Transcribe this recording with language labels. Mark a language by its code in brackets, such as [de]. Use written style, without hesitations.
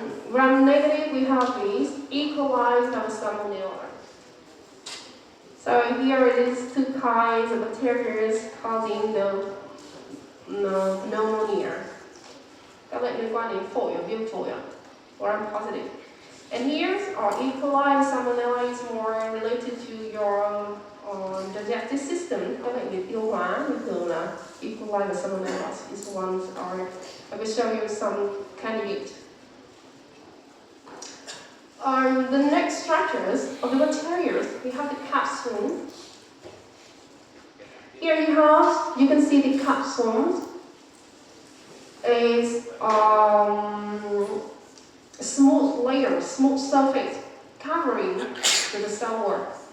[en] Gram-negative, we have these E. coli and Salmonella. So here it is two kinds of bacteria causing the pneumonia. [vi] Các bệnh liên quan đến phổi và viêm phổi, gram-positive. [en] And here, E. coli and Salmonella is more related to your digestive system. [vi] Các bệnh về tiêu hóa thì thường là E. coli và Salmonella. [en] These ones are, I will show you some candidate. The next structures of the bacteria, we have the capsule. Here you can see the capsule is a smooth layer, smooth surface covering the cell wall.